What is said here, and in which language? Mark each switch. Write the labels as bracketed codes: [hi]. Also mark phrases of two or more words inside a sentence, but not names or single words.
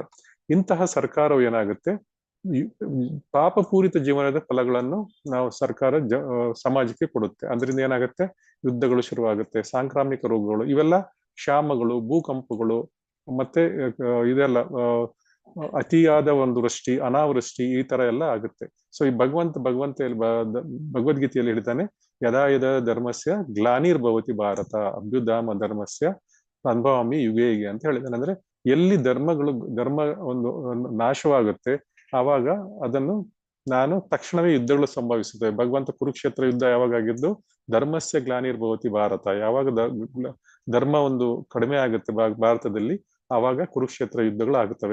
[kn] ಇಂತಹ ಸರ್ಕಾರವು ಏನಾಗುತ್ತೆ, ಪಾಪಪೂರಿತ ಜೀವನದ ಫಲಗಳನ್ನು ಸರ್ಕಾರ ಸಮಾಜಕ್ಕೆ ಕೊಡುತ್ತೆ. ಅದರಿಂದ ಏನಾಗುತ್ತೆ, ಯುದ್ಧಗಳು ಶುರುವಾಗುತ್ತೆ, ಸಾಂಕ್ರಾಮಿಕ ರೋಗಗಳು, ಇವೆಲ್ಲ ಕ್ಷಾಮಗಳು, ಭೂಕಂಪಗಳು ಮತ್ತೆ ಇದೆಲ್ಲ ಅತಿಯಾದ ಒಂದು ವೃಷ್ಟಿ, ಅನಾವೃಷ್ಟಿ, ಈ ತರ ಎಲ್ಲ ಆಗುತ್ತೆ. ಸೊ ಈ ಭಗವದ್ಗೀತೆಯಲ್ಲಿ ಹೇಳ್ತಾನೆ, [sa] ಯದಾ ಯದಾ ಧರ್ಮಸ್ಯ ಗ್ಲಾನಿರ್ಭವತಿ ಭಾರತ ಅಭ್ಯುದಾಮ ಧರ್ಮಸ್ಯ ಅನುಭವಾಮಿ ಯುಗೇಗೆ [kn] ಅಂತ ಹೇಳಿದಾನೆ. ಅಂದ್ರೆ ಎಲ್ಲಿ ಧರ್ಮ ಒಂದು ನಾಶವಾಗುತ್ತೆ ಆವಾಗ ಅದನ್ನು ತಕ್ಷಣವೇ ಯುದ್ಧಗಳು ಸಂಭವಿಸುತ್ತವೆ. ಭಗವಂತ ಕುರುಕ್ಷೇತ್ರ ಯುದ್ಧ ಯಾವಾಗ ಆಗಿದ್ದು, [sa] ಧರ್ಮಸ್ಯ ಗ್ಲಾನಿರ್ಭವತಿ ಭಾರತ, [kn] ಯಾವಾಗ ಧರ್ಮ ಒಂದು ಕಡಿಮೆ ಆಗುತ್ತೆ ಭಾರತದಲ್ಲಿ, ಆವಾಗ ಕುರುಕ್ಷೇತ್ರ ಯುದ್ಧಗಳು ಆಗುತ್ತವೆ.